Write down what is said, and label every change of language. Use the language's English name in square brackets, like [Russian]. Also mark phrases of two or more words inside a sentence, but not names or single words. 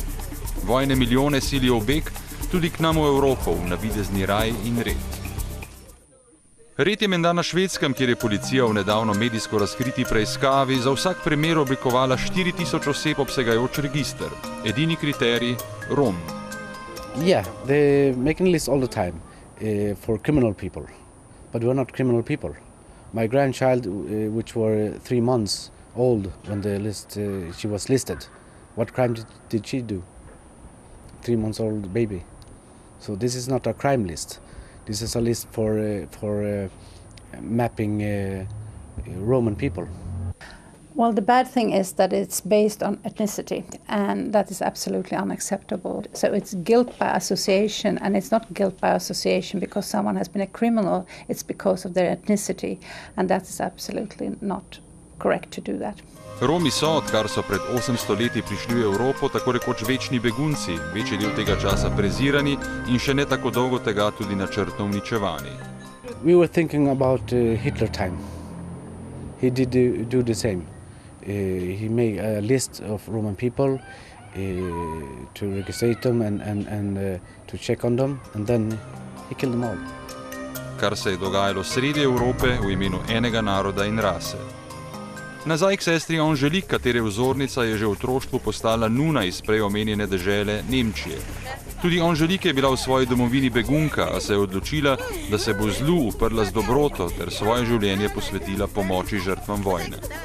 [Slovenian] Vojne milijone silijo v beg, tudi k nam v Evropo, v navidezni raj in red. Red je menda na Švedskem, kjer je policija v nedavno medijsko razkriti preiskavi za vsak primer oblikovala 4000 oseb obsegajoč register. Edini kriterij – Rom. [English] Yeah, they make a list all the time for criminal people, but we're not criminal people. My grandchild, which were 3 months old when she was listed, what crime did she do? 3 months old baby. So this is not a crime list. This is a list for mapping Roman people. Well, the bad thing is that it's based on ethnicity, and that is absolutely unacceptable. So it's guilt by association, and it's not guilt by association because someone has been a criminal, it's because of their ethnicity, and that is absolutely not correct to do that. [Slovenian] Romi so, odkar so pred 800 leti prišli v Evropo, tako rekoč večni begunci, večji del tega časa prezirani in še ne tako dolgo tega tudi načrtno uničevani. [English] We were thinking about Hitler time. He did do the same. He made a list of Roman people to register them and to check on them, and then he killed them all. [Slovenian] Kar se je dogajalo sredi Evrope v imenu enega naroda in rase. Nazaj k sestri Angelique, katere vzornica je že v otroštvu postala nuna iz prej omenjene dežele Nemčije. Tudi Angelique je bila v svoji domovini begunka, a se je odločila, da se bo zlu uprla z dobroto ter svoje življenje posvetila pomoči žrtvam vojne.